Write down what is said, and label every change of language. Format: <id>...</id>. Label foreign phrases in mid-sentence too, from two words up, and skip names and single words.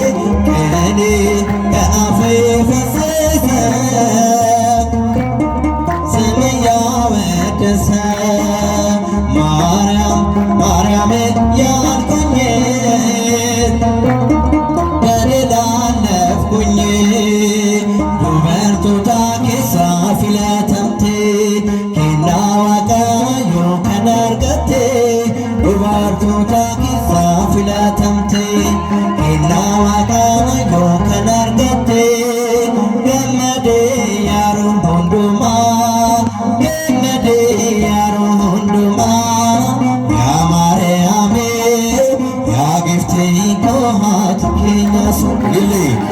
<am>ከአፌ ፈሰሰ ስም እያወደሰ ማርያም ማርያም እያልኩኝ በድል አለፍኩኝ</am> <om>dubartoota keessaa filatamte kennaa waaqayyoo kan argatte dubartoota keessaa filatamte kennaa waaqayyoo kan argatte gammadee yeroo hundumaa gammadee yeroo hundumaa yaa maariyaame yaa giftee koo haati keenya suphile</om>